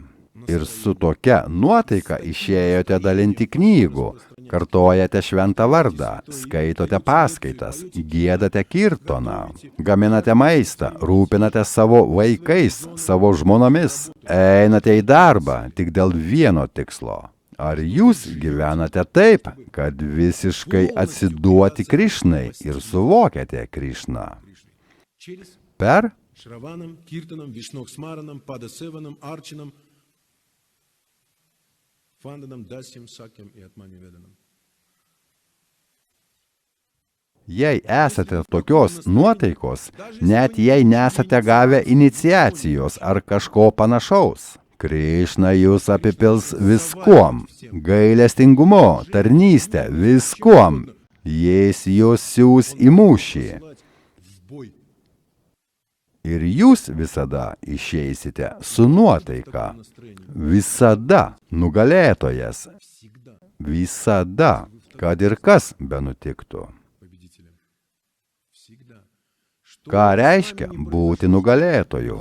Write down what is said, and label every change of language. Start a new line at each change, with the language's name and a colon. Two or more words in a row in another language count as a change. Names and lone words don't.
Lithuanian: Ir su tokia nuotaika išėjote dalinti knygų, kartojate šventą vardą, skaitote paskaitas, giedate kirtoną, gaminate maistą, rūpinate savo vaikais, savo žmonomis, einate į darbą tik dėl vieno tikslo. Ar jūs gyvenate taip, kad visiškai atsiduoti Krišnai ir suvokiate Krišną?
Russian: через
Lithuanian: Per
Sanskrit: श्रवणं कीर्तनं विष्णोः स्मरणं पादसेवनम् अर्चनं वन्दनं दास्यं सख्यं च आत्मनिवेदनम्.
Lithuanian: Jei esate tokios nuotaikos, net jei nesate gavę iniciacijos ar kažko panašaus, Krišna jūs apipils viskuom, gailestingumu, tarnystę, viskuom. Jis jūs siūs į mūšį.
Russian: В бой.
Lithuanian: Ir jūs visada išeisite su nuotaika. Visada nugalėtojas.
Russian: Всегда
Lithuanian: Visada, kad ir kas benutiktų.
Russian: победителем.
Lithuanian: Ką reiškia būti nugalėtoju?